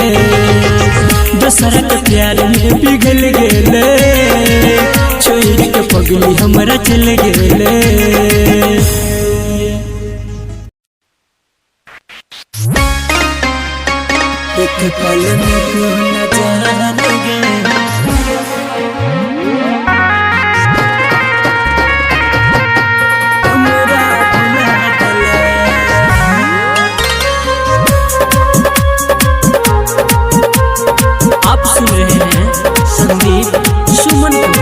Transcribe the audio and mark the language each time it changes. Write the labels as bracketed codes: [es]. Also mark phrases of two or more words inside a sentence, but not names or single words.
[anp] दोसर के प्यार में पिघल गेले, छोड़ के पगली हमरा चल गेले। एक पल में क्यों न जानेंगे, हमरा भुला गले। [hi] आप सुन रहे हैं संदीप सुमन को।